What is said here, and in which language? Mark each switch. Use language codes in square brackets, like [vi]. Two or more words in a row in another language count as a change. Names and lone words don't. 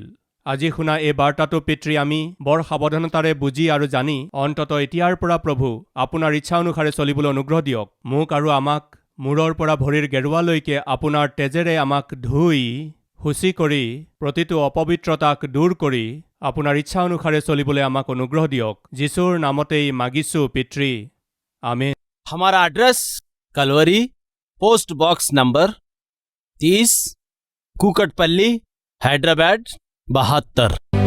[as] আজি শুনা এই বাৰ্তাটো পিতৃ আমি বৰ সাৱধানতাৰে বুজি আৰু জানি অন্তত এতিয়াৰ পৰা প্ৰভু আপোনাৰ ইচ্ছা অনুসাৰে চলিবলৈ অনুগ্ৰহ দিয়ক। মোক আৰু আমাক মূৰৰ পৰা ভৰিৰ গেৰুৱালৈকে আপোনাৰ তেজেৰে আমাক ধুই শুচি কৰি প্ৰতিটো অপবিত্ৰতাক দূৰ কৰি আপোনাৰ ইচ্ছা অনুসাৰে চলিবলৈ আমাক অনুগ্ৰহ দিয়ক। যীশুৰ নামতেই মাগিছো পিতৃ, আমেন। [hi] हमारा एड्रेस कलवरी, पोस्ट बॉक्स नंबर 30, कुकटपल्ली, हैदराबाद 72।